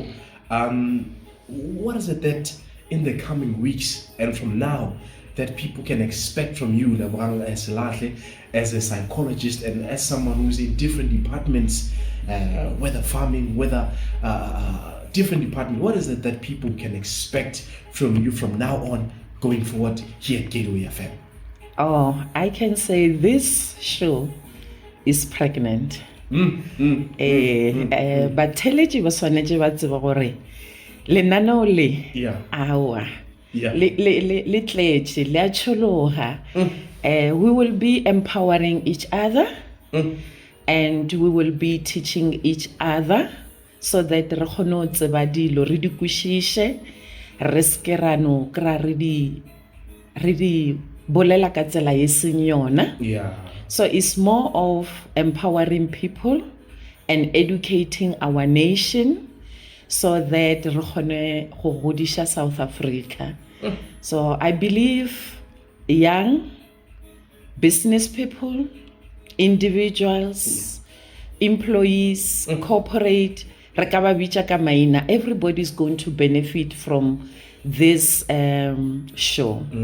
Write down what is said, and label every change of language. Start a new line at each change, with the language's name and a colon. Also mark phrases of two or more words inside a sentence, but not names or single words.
English: What is it that in the coming weeks and from now that people can expect from you, as a psychologist and as someone who's in different departments, whether farming, whether different department, what is it that people can expect from you from now on going forward here at Gateway FM? Oh, I can say this show is pregnant.
Northern Sotho: But teleji ba swanetse ba tseba gore lenaneo le awa le tletse le a tshologa.
English: We will be empowering each other and we will be teaching each other so that
Northern Sotho: re kgone go tseba dilo re di kwishishe re ske ra no kra re di bolela ka tsela e seng yona.
English: So it's more of empowering people and educating our nation so that
Northern Sotho: re kgone go godisha
English: South Africa. So I believe young business people, individuals, employees, corporate, everybody's going to benefit from this show.